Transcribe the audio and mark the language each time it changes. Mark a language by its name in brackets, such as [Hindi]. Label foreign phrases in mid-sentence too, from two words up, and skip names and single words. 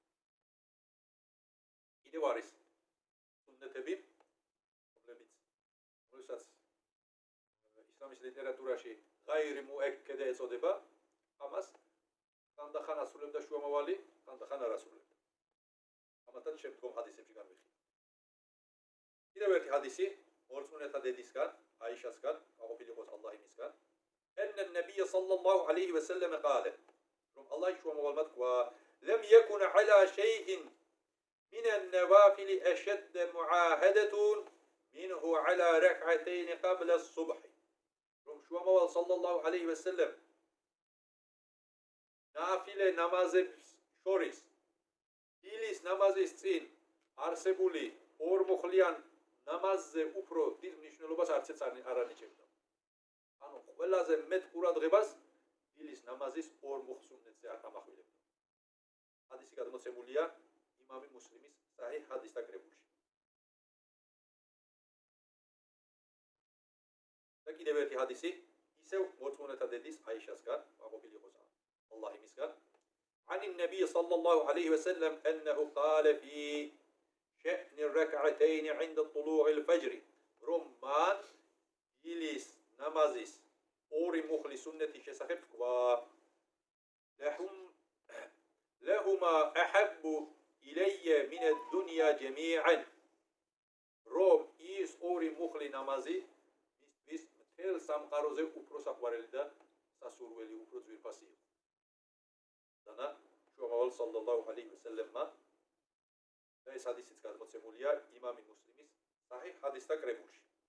[Georgian] კიდევ არის სუნნეთები, რომელსაც ისლამის ლიტერატურაში [Arabic] غير مؤكدة [Georgian] ეწოდება, ამას ხანდახან ასრულებდა შუამავალი, ხანდახან არ ასრულებდა. ამათაც შემდგომ ჰადისებში განვიხილეთ. კიდევ ერთი ჰადისი მორწმუნეთა დედისგან, აიშასგან, გაყოფილი იყოს ალლაჰი მისგან, [Arabic] أن النبي صلى الله عليه وسلم قال [Georgian] რომ ალლაჰი შუამავალმა თქვა [Arabic] لم يكن على شيء من النوافل أشد معاهدة منه على ركعتين قبل الصبح [Georgian] რომ შუამავალ [Arabic] صلى الله عليه وسلم [Georgian] ნაფილე ნამაზებს შორის დილის ნამაზის წინ არსებული 2 მუხლიან ნამაზზე უფრო დიდ მნიშვნელობას არცეც არ ანიჭებდა. ანუ ყველაზე მეტ ყურადღებას დილის ნამაზის 2 მუხლ სუნნეთზე არ ამახვილებდა. ჰადისი გადმოცემულია იმამი მუსლიმის საჰიჰ ჰადის დაკრებულში. და კიდევ ერთი ჰადისი ისევ მორწმუნეთა დედის აიშასგან, გაყოფილი იყოს ალლაჰი მისგან, [Arabic] عن النبي صلى الله عليه وسلم أنه قال في شأن الركعتين عند طلوع الفجر رمان [Georgian] დილის ნამაზის 2 მუხლი სუნნეთის შესახებ თქვა [Arabic] لهما أحب إلي من الدنيا جميعا [Georgian] რომ ის 2 მუხლი ნამაზი მისთვის მთელ სამყაროზე უფრო საყვარელი და სასურველი, უფრო ძვირფასი იყო. დანა შუამავალ [Arabic] صلى الله عليه وسلم [Georgian] და ეს ჰადისიც გადმოცემულია იმამი მუსლიმის საჰიჰ ჰადის დაკრებულში.